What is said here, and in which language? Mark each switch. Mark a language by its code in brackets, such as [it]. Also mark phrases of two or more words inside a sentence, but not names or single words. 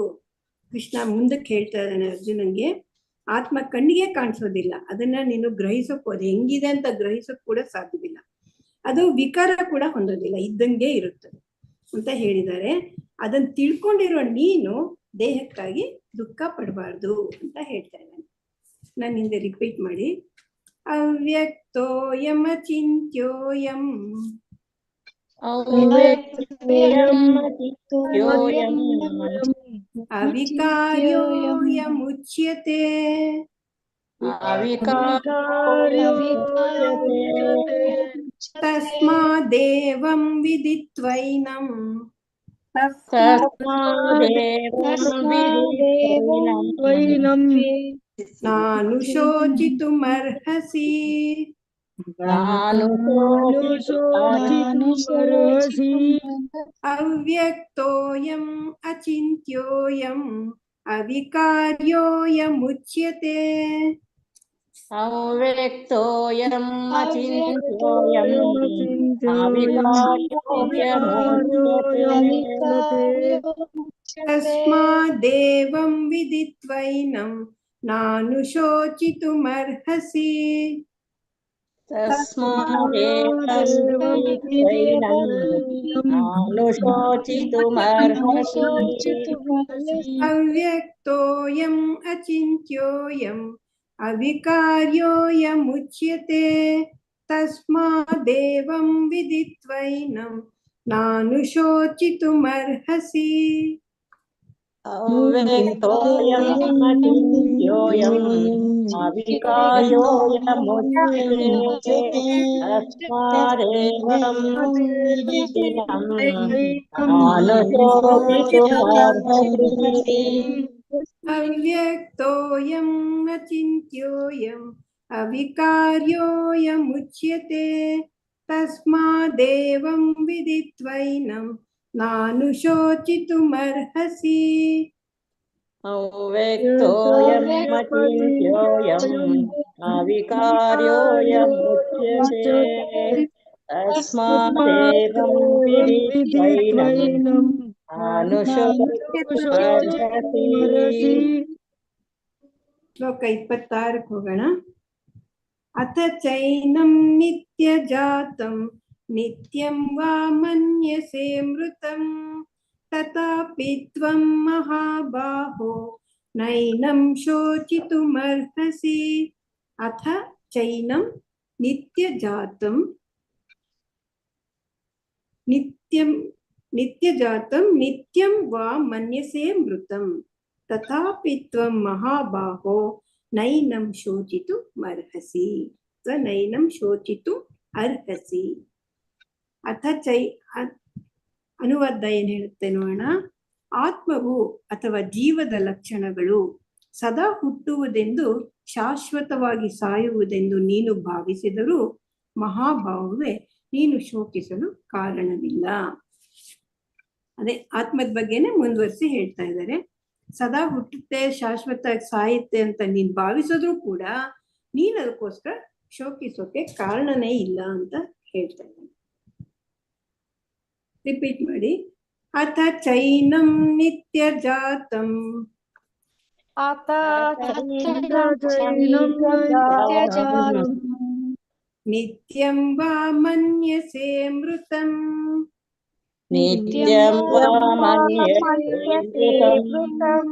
[kn] ಕೃಷ್ಣ ಮುಂದಕ್ಕೆ ಹೇಳ್ತಾ ಇದ್ದಾನೆ ಅರ್ಜುನನ್ಗೆ, ಆತ್ಮ ಕಣ್ಣಿಗೆ ಕಾಣಿಸೋದಿಲ್ಲ, ಅದನ್ನ ನೀನು ಗ್ರಹಿಸೋಕೆ, ಅದು ಹೆಂಗಿದೆ ಅಂತ ಗ್ರಹಿಸೋಕ್ ಕೂಡ ಸಾಧ್ಯವಿಲ್ಲ, ಅದು ವಿಕಾರ ಕೂಡ ಹೊಂದೋದಿಲ್ಲ, ಇದ್ದಂಗೆ ಇರುತ್ತದೆ ಅಂತ ಹೇಳಿದ್ದಾರೆ. ಅದನ್ನ ತಿಳ್ಕೊಂಡಿರೋ ನೀನು ದೇಹಕ್ಕಾಗಿ ದುಃಖ ಪಡಬಾರ್ದು ಅಂತ ಹೇಳ್ತಾ ಇದ್ದಾನೆ. ನಾನು ಹಿಂದೆ ರಿಪೀಟ್ ಮಾಡಿ. [sa] ಅವ್ಯಕ್ತೋಯಂ ಅಚಿಂತ್ಯೋಯಂ ಅವಿಕಾರ್ಯೋಯಂ ಮುಚ್ಯತೆ ತಸ್ಮಾದೇವಂ ವಿದಿತ್ವೈನಂ ನಾನು ಶೋಚಿತುಮರ್ಹಸಿ. ಅವ್ಯಕ್ತೋಯಂ ಅಚಿಂತ್ಯೋಯಂ ಅವಿಕಾರ್ಯೋಯಂ ಮುಚ್ಯತೆ ಅವ್ಯಕ್ತೋಯಂ ಅಚಿಂತ್ಯೋಯಂ ತಸ್ಮಾದೇವಂ ವಿದಿತ್ವೈನಂ ನಾನು ಶೋಚಿತುಮರ್ಹಸಿ. ಅವ್ಯಕ್ತೋಯಂ ಅಚಿಂತ್ಯೋಯಂ ಅವಿಕಾರ್ಯೋಯಂ ಮುಚ್ಯತೆ ತಸ್ಮಾದೇವಂ ವಿದಿತ್ವೈನಂ ನಾನು ಶೋಚಿತುಮರ್ಹಸಿ. ಅವ್ಯಕ್ತೋಯಂ ಅಚಿಂತ್ಯೋಯಂ ಅವಿಕಾರ್ಯೋಯಂ ಮುಚ್ಯತೆ ತಸ್ಮಾದೇವಂ ವಿದಿತ್ವೈನಂ ನಾನು ಶೋಚಿತುಮರ್ಹಸಿ. ಅವ್ಯಕ್ತೋಯಂ ಅಚಿಂತ್ಯೋಯಂ ಅವಿಕಾರ್ಯೋಯಂ ಮುಚ್ಯತೆ ತಸ್ಮಾದೇವಂ ವಿದಿತ್ವೈನಂ ನಾನು ಶೋಚಿತುಮರ್ಹಸಿ. ಅವ್ಯಕ್ತೋಯಂ ಅಚಿಂತ್ಯೋಯಂ ಅವಿಕಾರ್ಯೋಯಂ ಮುಚ್ಯತೆ ತಸ್ಮಾದೇವಂ ವಿದಿತ್ವೈನಂ ನಾನು ಶೋಚಿತುಮರ್ಹಸಿ. [kn] ಶ್ಲೋಕ 26 ಹೋಗೋಣ. [sa] ಅಥ ಚೈನಂ ನಿತ್ಯಜಾತಂ ನಿತ್ಯಂ ವಾ ಮನ್ಯಸೇ ಮೃತಂ ತಥಾಪಿ ತ್ವಂ ಮಹಾಬಾಹೋ ನೈನಂ ಶೋಚಿತುಮರ್ಹಸಿ. ಅಥ ಚೈನಂ ನಿತ್ಯಜಾತಂ ನಿತ್ಯಂ ನಿತ್ಯಜಾತಂ ನಿತ್ಯಂ ವಾ ಮನ್ಯಸೇ ಮೃತಂ ತಥಾಪಿ ತ್ವಂ ಮಹಾಬಾಹೋ ನೈನಂ ಶೋಚಿತು ಅರ್ಹಸಿ ಅಥವಾ ನೈನಂ ಶೋಚಿತು ಅರ್ಹಸಿ. [kn] ಅಥ ಅನುವಾದ ಏನ್ ಹೇಳುತ್ತೆ ನೋಡೋಣ. ಆತ್ಮವು ಅಥವಾ ಜೀವದ ಲಕ್ಷಣಗಳು ಸದಾ ಹುಟ್ಟುವುದೆಂದು ಶಾಶ್ವತವಾಗಿ ಸಾಯುವುದೆಂದು ನೀನು ಭಾವಿಸಿದರೂ ಮಹಾಭಾವವೇ ನೀನು ಶೋಕಿಸಲು ಕಾರಣವಿಲ್ಲ. ಅದೇ ಆತ್ಮದ ಬಗ್ಗೆನೆ ಮುಂದುವರಿಸಿ ಹೇಳ್ತಾ ಇದ್ದಾರೆ. ಸದಾ ಹುಟ್ಟುತ್ತೆ, ಶಾಶ್ವತ ಸಾಯುತ್ತೆ ಅಂತ ನೀನ್ ಭಾವಿಸಿದ್ರು ಕೂಡ ನೀನ್ ಅದಕ್ಕೋಸ್ಕರ ಶೋಕಿಸೋಕೆ ಕಾರಣನೇ ಇಲ್ಲ ಅಂತ ಹೇಳ್ತಾ ಇದ್ದಾನೆ. ರಿಪೀಟ್ ಮಾಡಿ. [sa] ಅಥ ಚೈನಂ ನಿತ್ಯ ಜಾತಂ ನಿತ್ಯಂ ವಾ ಮನ್ಯಸೆ ಮೃತಂ ನಿತ್ಯಂ ವಾ ಮನ್ಯಸೆ ಮೃತಂ